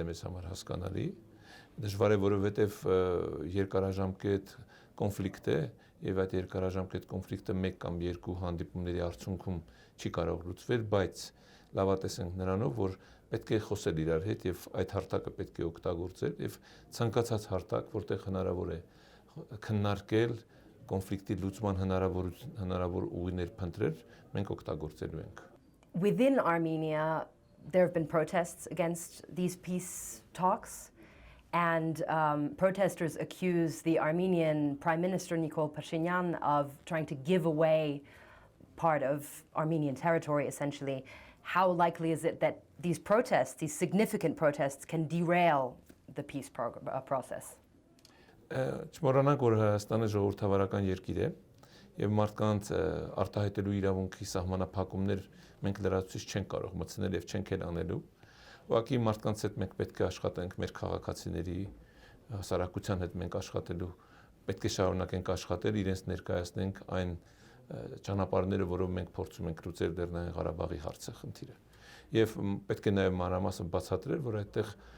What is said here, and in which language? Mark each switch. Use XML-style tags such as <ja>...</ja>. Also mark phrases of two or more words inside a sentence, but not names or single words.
<hy>է մեզ համար հասկանալի, դժվար է, որովհետեւ երկարաժամկետ կոնֆլիկտ է եւ այդ երկարաժամկետ կոնֆլիկտը մեկ կամ երկու հանդիպումների արդյունքում չի կարող լուծվել, բայց լավատես ենք նրանով, որ պետք է խոսել իրար հետ եւ այդ հարթակը պետք է օգտագործել եւ ցանկացած հարթակ, որտեղ հնարավոր է քննարկել կոնֆլիկտի լուծման հնարավոր ուղիներ փնտրել, մենք օգտագործելու ենք։</hy> <en>Within Armenia, there have been protests against these peace talks, and protesters accuse the Armenian Prime Minister Nikol Pashinyan of trying to give away part of Armenian territory, essentially. How likely is it that these protests, these significant protests, can derail the peace process?</en> <hy>Չմոռանանք, որ Հայաստանը ժողովրդավարական երկիր է եւ մարդկանց արտահայտելու իրավունքի սահմանափակումներ մենք լրացուցիչ չենք կարող մտցնել եւ չենք էլ անելու։ Ուղղակի մարդկանց հետ մենք պետք է աշխատենք, մեր քաղաքացիների հասարակության հետ մենք աշխատելու, պետք է շարունակենք աշխատել, իրենց ներկայացնենք այն ճանապարհները, որով մենք փորձում ենք լուծել Լեռնային Ղարաբաղի հարցը խնդիրը։ Եվ պետք է նաեւ մանրամասն բացատրել, որ այդտեղ</hy>